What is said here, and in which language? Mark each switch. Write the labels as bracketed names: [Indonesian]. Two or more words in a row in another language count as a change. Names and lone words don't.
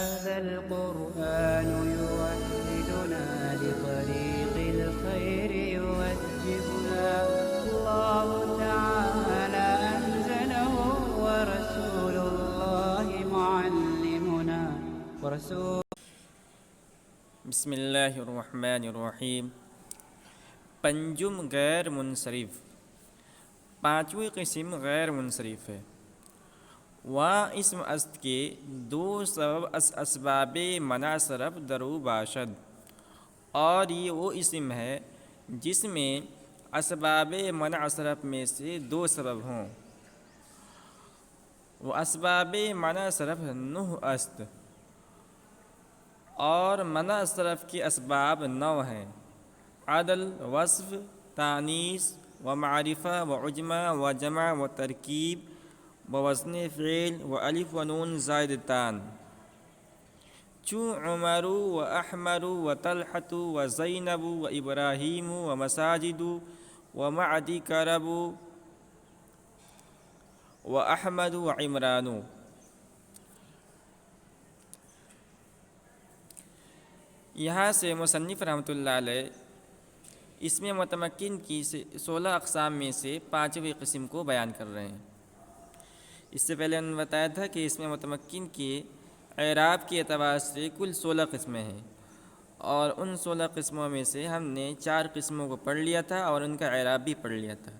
[Arabic] هذا القرآن يوحدنا لطريق الخير يوجهنا الله تعالى أنزله ورسول الله معلمنا بسم اللہ الرحمن الرحیم۔ [Persian] پنجم غیر منصرف، [Urdu] پانچویں قسم غیر منصرف ہے۔ [Persian] وہاں اسم است کے دو سبب اسباب منع صرف درو باشد، [Urdu] اور یہ وہ اسم ہے جس میں اسباب منع صرف میں سے دو سبب ہوں۔ [Persian] وہ اسباب منع صرف 9 است، [Urdu] اور منع صرف کے اسباب 9 ہیں: عدل، وصف، تانیث و معرفہ و عجمہ و جمع و ترکیب و وزن فعل و الف و نون زائدتان، [Persian] چون عمر و احمر و طلحۃ و زینب و ابراہیم و مساجد و معدی کرب و احمد و عمران۔ [Urdu] یہاں سے مصنف رحمۃ اللہ علیہ اسم متمکن کی 16 اقسام میں سے 5ویں قسم کو بیان کر رہے ہیں۔ اس سے پہلے انہوں نے بتایا تھا کہ اسم متمکن کے اعراب کے اعتبار سے کل 16 قسمیں ہیں، اور ان 16 قسموں میں سے ہم نے 4 قسموں کو پڑھ لیا تھا اور ان کا اعراب بھی پڑھ لیا تھا۔